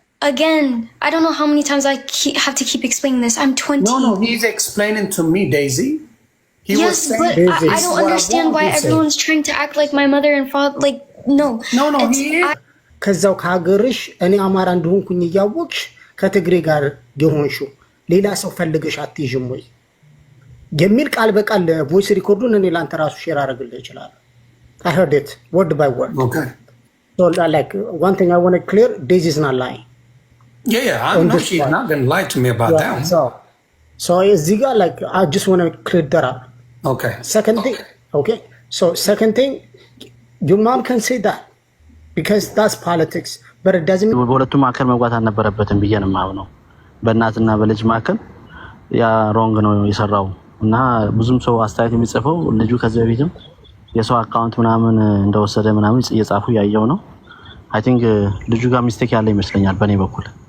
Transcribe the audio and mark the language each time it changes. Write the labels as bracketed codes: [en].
[en] Again, I don't know how many times I have to keep explaining this. I'm 20. No, he's explaining to me, Daisy. Yes, but I don't understand why everyone's trying to act like my mother and father. Like, no. No, he is. [am] ከዛው ካገርሽ እኔ አማራ እንደሆንኩኝ እያወቅሽ ከትግሬ ጋር የሆንሽው ሌላ ሰው ፈልገሽ አትይዥም ወይ የሚል ቃል በቃል ቮይስ ሪኮርዱን እኔ ላንተ ራሱ ሼር አደርግልህ ይችላል። [en] I heard it word by word. Okay. So like one thing I want to clear, Daisy is not lying. Yeah, I know she's not going to lie to me about that. So Ziga, like, I just want to clear that up. Okay. Second thing, okay? So second thing, your mom can say that because that's politics, but it doesn't mean... [am] በሁለቱ ማከል መግባት አልነበረበትም ብዬ ነው የማምነው። በእናትና በልጅ ማከል ያ ሮንግ ነው የሰራው እና ብዙም ሰው አስተያየት የሚጽፈው ልጁ ከዚህ በፊትም የሰው አካውንት ምናምን እንደወሰደ ምናምን እየጻፉ ያየው ነው። [en] አይ ቲንክ [am] ልጁ ጋር ሚስቴክ ያለ ይመስለኛል በኔ በኩል።